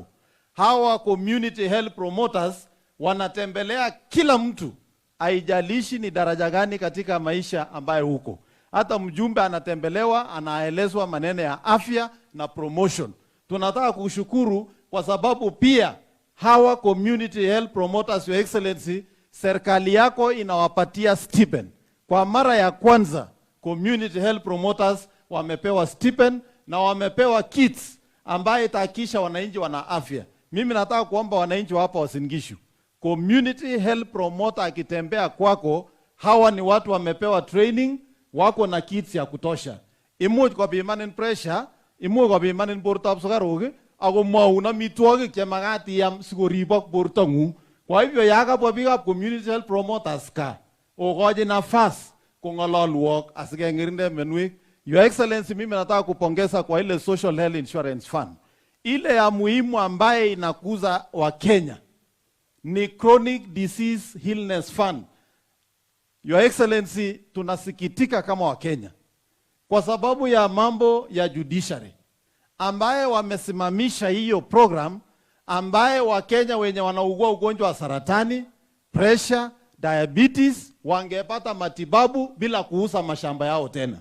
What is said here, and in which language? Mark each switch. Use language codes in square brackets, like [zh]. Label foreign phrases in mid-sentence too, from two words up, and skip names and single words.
[sw] Hawa [en] community health promoters [sw] wanatembelea kila mtu, haijalishi ni daraja gani katika maisha ambayo huko. Hata mjumbe anatembelewa, anaelezwa maneno ya afya na promotion. Tunataka kushukuru kwa sababu pia hawa [en] community health promoters, Your Excellency, [sw] serikali yako inawapatia stipend. Kwa mara ya kwanza [en] community health promoters [sw] wamepewa stipend na wamepewa kits ambaye itahakikisha wananchi wana afya. Mimi nataka kuomba wananchi hapa Wasingishu, [en] community health promoter [sw] akitembea kwako, hawa ni watu wamepewa training, wako na kits ya kutosha. [kln] Imuch ko bimanin pressure, imuch ko bimanin bortab sukaruk, ako mwaun amitwogik che magat iyam sikoribok bortong'ung. [sw] Kwa hivyo [kln] yakabwa biikab [en] community health promoters [kln] ka, okochi nafasi kong'ololwok asikeng'irinde menwek. [en] Your Excellency, [sw] mimi nataka kupongeza kwa ile Social Health Insurance Fund. Ile ya muhimu ambaye inakuza wa Kenya ni Chronic Disease Illness Fund. [en] Your Excellency, [sw] tunasikitika kama wa Kenya kwa sababu ya mambo ya Judiciary ambaye wamesimamisha hiyo program ambaye wa Kenya wenye wanaugua ugonjwa wa saratani, pressure, diabetes wangepata matibabu bila kuuza mashamba yao tena.